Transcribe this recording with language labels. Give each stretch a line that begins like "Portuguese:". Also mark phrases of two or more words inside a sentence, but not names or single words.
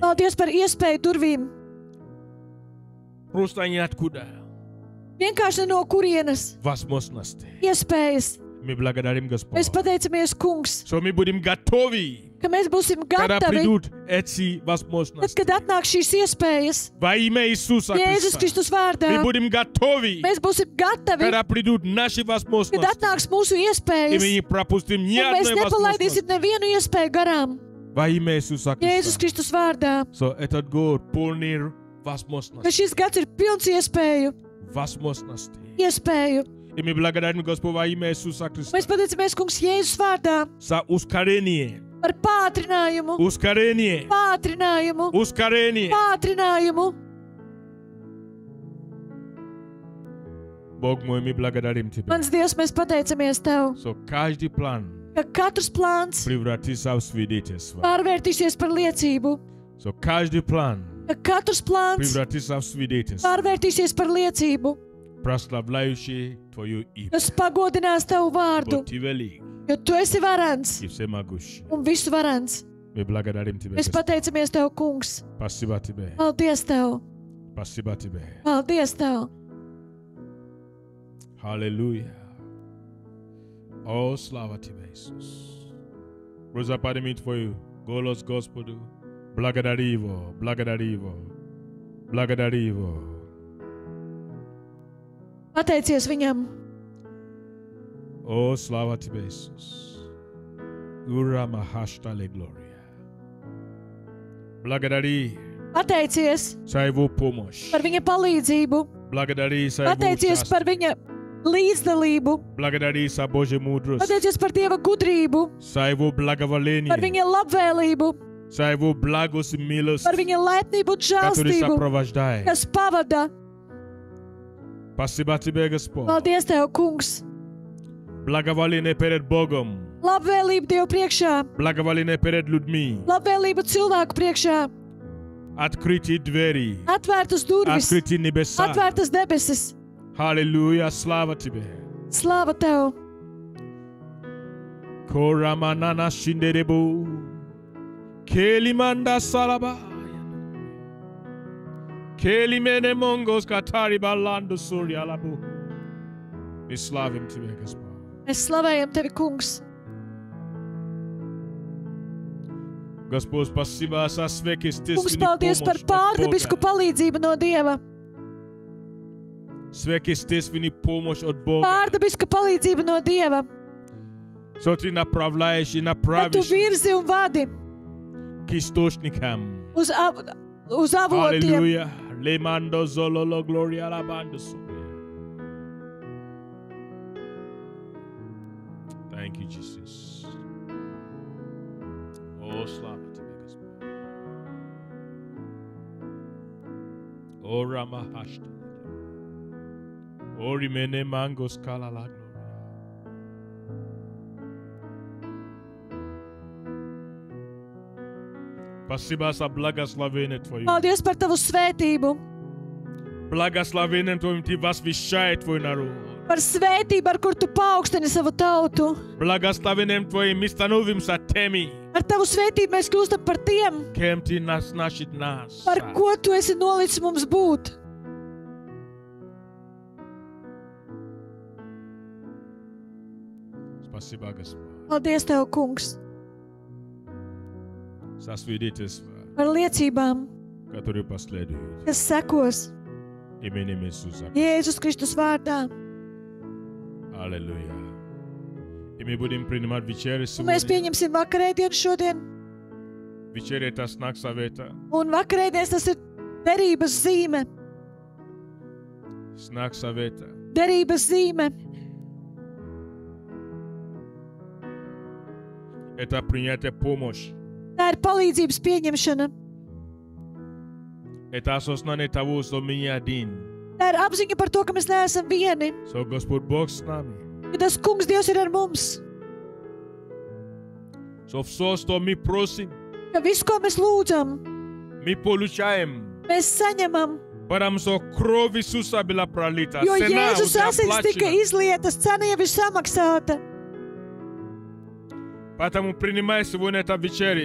Latvian: Paldies par iespēju durvīm.
Russian: Просто ниоткуда.
Latvian: Vienkārši no kurienes
Russian: Возможности.
Latvian: iespējas.
Russian: Мы благодарим Господь.
Latvian: Mēs pateicamies, kungs,
Russian: Что мы будем готовы,
Latvian: ka mēs būsim
Russian: когда
Latvian: gatavi,
Russian: придут эти
Latvian: tad,
Russian: возможности.
Latvian: kad atnāk šīs iespējas.
Russian: Во имя Иисуса
Latvian: Jēzus
Russian: Христа.
Latvian: Kristus vārdā.
Russian: Мы будем готовы,
Latvian: Mēs būsim gatavi,
Russian: когда придут наши
Latvian: kad
Russian: возможности.
Latvian: atnāks mūsu
Russian: И
Latvian: iespējas.
Russian: мы не пропустим ни
Latvian: Un mēs
Russian: одной
Latvian: nepalaidīsim
Russian: возможности.
Latvian: nevienu iespēju garām.
Russian: Во имя Иисуса
Latvian: Jēzus
Russian: Христа.
Latvian: Kristus vārdā.
Russian: So, этот год полный
Latvian: Ka
Russian: возможностей.
Latvian: šis gads ir pilns iespēju.
Russian: Возможностей.
Latvian: Iespēju.
Russian: И мы благодарим Господа во имя Иисуса Христа
Latvian: Mēs pateicamies, kungs, Jēzus vārdā
Russian: за ускорение,
Latvian: par pātrinājumu.
Russian: ускорение,
Latvian: Pātrinājumu.
Russian: ускорение.
Latvian: Pātrinājumu.
Russian: Бог мой, мы благодарим Тебя.
Latvian: Mans Dievs, mēs pateicamies Tev,
Russian: So, каждый план
Latvian: ka katrs plāns
Russian: превратится в свидетельство.
Latvian: pārvērtīsies par liecību.
Russian: So, каждый план
Latvian: Ka katrs plāns
Russian: превратится в свидетельство,
Latvian: pārvērtīsies par liecību,
Russian: прославляющее Твое имя.
Latvian: kas pagodinās Tavu vārdu,
Russian: Бог, Ты велик
Latvian: jo Tu esi varants
Russian: и всемогущий.
Latvian: un visu varants.
Russian: Мы благодарим Тебя,
Latvian: Mēs
Russian: Господь.
Latvian: pateicamies Tev, kungs.
Russian: Спасибо Тебе.
Latvian: Paldies Tev!
Russian: Спасибо Тебе.
Latvian: Paldies Tev!
Russian: Аллилуйя. О, слава Тебе, Иисус. Просто подними Твой голос Господу. Благодари Его, благодари Его, благодари Его.
Latvian: Pateicies Viņam!
Russian: О, слава Тебе, Иисус. Ура Махаштале Глория. Благодари
Latvian: Pateicies
Russian: за Его помощь.
Latvian: par viņa palīdzību.
Russian: Благодари за Его
Latvian: Pateicies par
Russian: участие.
Latvian: viņa līdzdalību.
Russian: Благодари за Божью мудрость,
Latvian: Pateicies par Dieva gudrību,
Russian: за Его
Latvian: par
Russian: благоволение,
Latvian: viņa labvēlību,
Russian: за Его благость и милость,
Latvian: par viņa laipnību un
Russian: который
Latvian: žēlstību,
Russian: сопровождает.
Latvian: kas pavada.
Russian: Спасибо Тебе, Господь.
Latvian: Paldies, Tev, Kungs!
Russian: Благоволение перед Богом,
Latvian: Labvēlība Dievu priekšā,
Russian: благоволение перед людьми,
Latvian: labvēlība cilvēku priekšā,
Russian: открытые двери,
Latvian: atvērtas durvis,
Russian: открытые небеса.
Latvian: atvērtas debesis.
Russian: Аллилуйя, слава Тебе.
Latvian: Slāva Tev! Koramanana shinderebo, kelimanda salaba, kelimene mongos katari balando surya labu.
Russian: Мы славим Тебя, Господь.
Latvian: Mēs slavējam Tevi, Kungs!
Russian: Господь, спасибо за
Latvian: Kungs,
Russian: сверхъестественную
Latvian: paldies par
Russian: помощь от
Latvian: pārdabisku
Russian: Бога.
Latvian: palīdzību no Dieva!
Russian: Сверхъестественную помощь от Бога.
Latvian: Pārdabiska palīdzība no Dieva!
Russian: Что Ты направляешь и
Latvian: Kad Tu
Russian: направишь
Latvian: virzi un vadi
Russian: к источникам.
Latvian: uz avotiem.
Russian: Аллилуйя. Лемандо зололо глория лабандо суря.
English: Thank you, Jesus.
Russian: О, слава Тебе, Господь. О, Рамахашта. О, Римене Манго Скала ла Глория. Спасибо за благословение Твое.
Latvian: Paldies par Tavu svētību,
Russian: Благословением Твоим Ты возвещает Твой народ.
Latvian: par svētību, ar kur Tu paaugstini savu tautu.
Russian: Благословением Твоим мы становимся теми,
Latvian: Ar Tavu svētību mēs kļūstam par tiem,
Russian: кем Ты назначит нас.
Latvian: par ko Tu esi nolicis mums būt.
Russian: Спасибо, Господь,
Latvian: Paldies Tev, Kungs,
Russian: за свидетельство,
Latvian: par liecībām,
Russian: которое последует.
Latvian: kas sekos
Russian: Именем Иисуса.
Latvian: Jēzus Kristus vārdā.
Russian: Аллилуйя. И мы будем принимать вечерю
Latvian: Un mēs
Russian: сегодня.
Latvian: pieņemsim vakarēdienu šodien,
Russian: Вечеря — это знак совета.
Latvian: un vakarēdienas tas ir derības zīme.
Russian: Знак совета.
Latvian: Derības zīme.
Russian: Это принятие помощи.
Latvian: Tā ir palīdzības pieņemšana.
Russian: Это осознание того, что мы не один.
Latvian: Tā ir apziņa par to, ka mēs neesam vieni.
Russian: Что Господь Бог с нами.
Latvian: Ka tas Kungs Dievs ir ar mums.
Russian: Что все, что мы просим,
Latvian: Ka visu, ko mēs lūdzam,
Russian: мы получаем.
Latvian: mēs saņemam.
Russian: Потому что кровь Иисуса была пролита.
Latvian: Jo
Russian: Цена
Latvian: Jēzus
Russian: уже
Latvian: asins tika
Russian: оплачена.
Latvian: izlietas, cena jau ir samaksāta.
Russian: Поэтому принимай сегодня это вечеря.